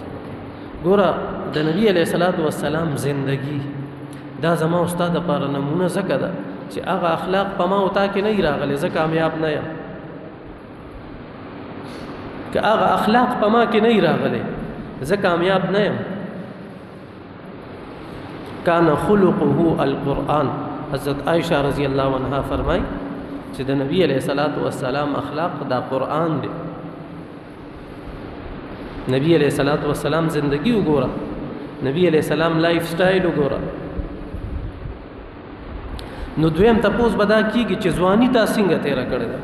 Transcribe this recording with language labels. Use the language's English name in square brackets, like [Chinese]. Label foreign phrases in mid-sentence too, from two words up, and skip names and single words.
[Pashto] ګوره د نبي [Arabic] علیه الصلاة والسلام [Pashto] زندگی دا زما او ستا دپاره نمونه ځکه ده چې هغه اخلاق په ما او تا کې نه وي راغلی، زه کامیاب نه یم. که هغه اخلاق په ما کې نه وي راغلی، زه کامیاب نه یم. [Arabic] کان خلقه القرآن. [Pashto] حضرت عائشہ [Arabic] رضی اللہ عنہ [Pashto] فرمائی چې د نبی [Arabic] علیہ الصلوۃ والسلام [Pashto] اخلاق دا قرآن دی. نبی [Arabic] علیہ الصلوۃ والسلام [Pashto] زندگی وګوره، نبی علیہ السلام [English] life style [Pashto] وګوره. نو دویم تپوس به دا کېږي چې ځواني تا څنګه تېره کړې ده.